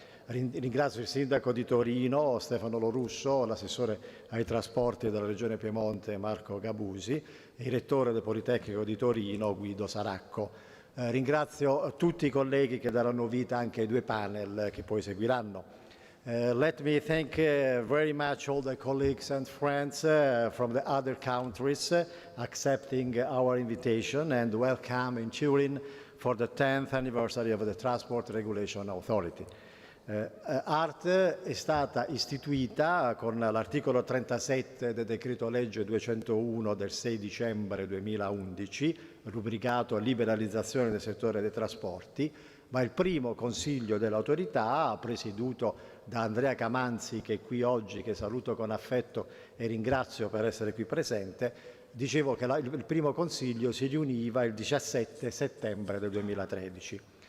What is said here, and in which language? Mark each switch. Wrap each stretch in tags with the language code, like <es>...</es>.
<it>Ringrazio il Sindaco di Torino Stefano Lorusso, l'assessore ai trasporti della Regione Piemonte Marco Gabusi e il Rettore del Politecnico di Torino Guido Saracco. Ringrazio tutti i colleghi che daranno vita anche ai 2 panel che poi seguiranno.</it> <en>Let me thank very much all the colleagues and friends from the other countries accepting our invitation and welcome in Turin for the 10th anniversary of the Transport Regulation Authority.</en> <it>ART è stata istituita con l'articolo 37 del decreto legge 201 del 6 dicembre 2011, rubricato liberalizzazione del settore dei trasporti, ma il primo consiglio dell'autorità, presieduto da Andrea Camanzi, che è qui oggi, che saluto con affetto e ringrazio per essere qui presente, dicevo che il primo consiglio si riuniva il 17 settembre del 2013.</it>